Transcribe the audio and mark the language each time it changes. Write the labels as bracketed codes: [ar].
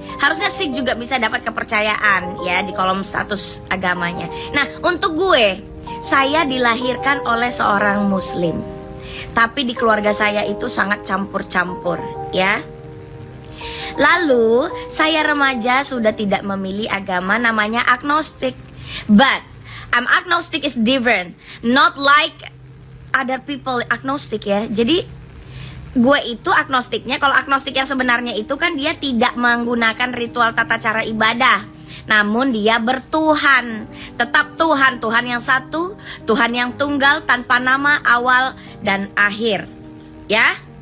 [id] Harusnya Sikh juga bisa dapat kepercayaan ya di kolom status agamanya. Nah, untuk gue, saya dilahirkan oleh seorang muslim. Tapi di keluarga saya itu sangat campur-campur, ya. Lalu, saya remaja sudah tidak memilih agama, namanya agnostik. [en] But agnostic is different, not like other people agnostic ya. [id] Jadi gue itu agnostiknya, kalau agnostik yang sebenarnya itu kan dia tidak menggunakan ritual tata cara ibadah, namun dia bertuhan, tetap Tuhan, Tuhan yang satu, Tuhan yang tunggal, tanpa nama, awal dan akhir, ya.